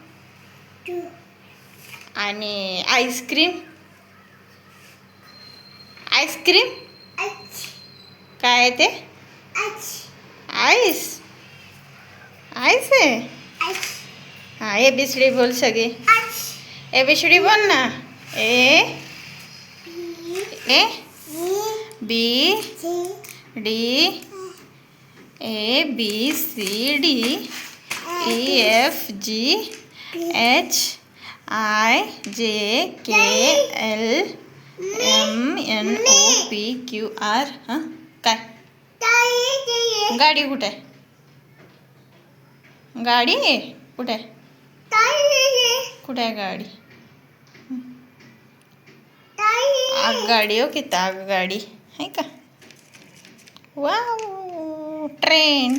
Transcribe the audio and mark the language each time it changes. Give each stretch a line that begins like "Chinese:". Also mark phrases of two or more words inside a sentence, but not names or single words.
Marathi: आणि आईस्क्रीम. आईस्क्रीम काय आहे ते? आईस. आईस आहे. हां ABCD बोल सगळे. ABCD बोल ना.
English: A B D A B C D E F G H I J K L M N O P Q R.
Marathi: हां काय? गाडी कुठे आहे? गाडी कुठे आहे? कुठे आहे गाडी? आगगाडी. हो किती आगगाडी आहे का? वाव. ट्रेन.